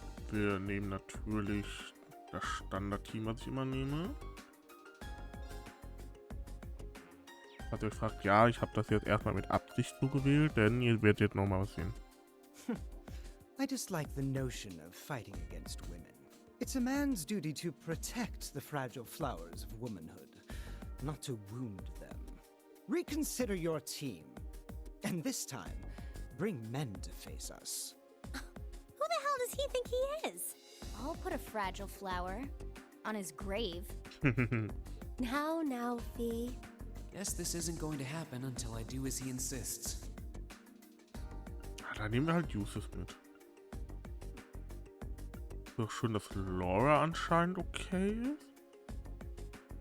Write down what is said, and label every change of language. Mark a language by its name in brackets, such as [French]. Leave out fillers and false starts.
[German] Wir nehmen natürlich das Standardteam, was ich immer nehme. Falls ihr euch fragt, ja, ich habe das jetzt erstmal mit Absicht so gewählt, denn ihr werdet jetzt nochmal was sehen. [English] I dislike the notion of fighting against women. It's a man's duty to protect the fragile flowers of womanhood, not to wound them. Reconsider your team, and this time, bring men to face us. Who the hell does he think he is? I'll put a fragile flower on his grave. Now, Fee. Guess this isn't going to happen until I do as he insists. [German] Dann nehmen wir halt Uses mit. Ist doch schön, dass Laura anscheinend okay ist.